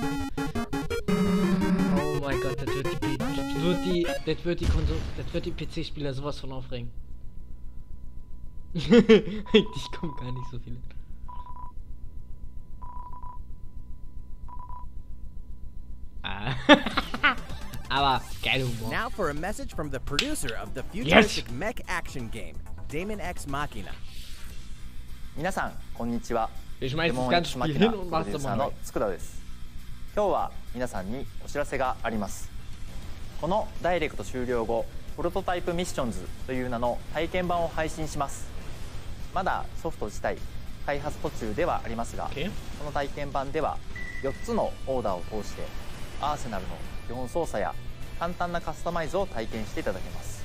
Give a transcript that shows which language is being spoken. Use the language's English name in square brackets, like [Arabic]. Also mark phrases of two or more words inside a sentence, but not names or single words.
[German] Oh mein Gott, das wird die PC-Spieler sowas von aufregen. Eigentlich kommen gar nicht so viele. Aber geil Humor. [English] Now for a message from the producer of the futuristic mech action game, Daemon X Machina. [Japanese] 皆さんこんにちは。 [German] Ich schmeiß das ganze Spiel hin und mach's mal neu. [Japanese] 今日は皆さんにお知らせがあります。このダイレクト終了後、プロトタイプミッションズという名の体験版を配信します。まだソフト自体開発途中ではありますが、この体験版では4つのオーダーを通してアーセナルの基本操作や簡単なカスタマイズを体験していただけます。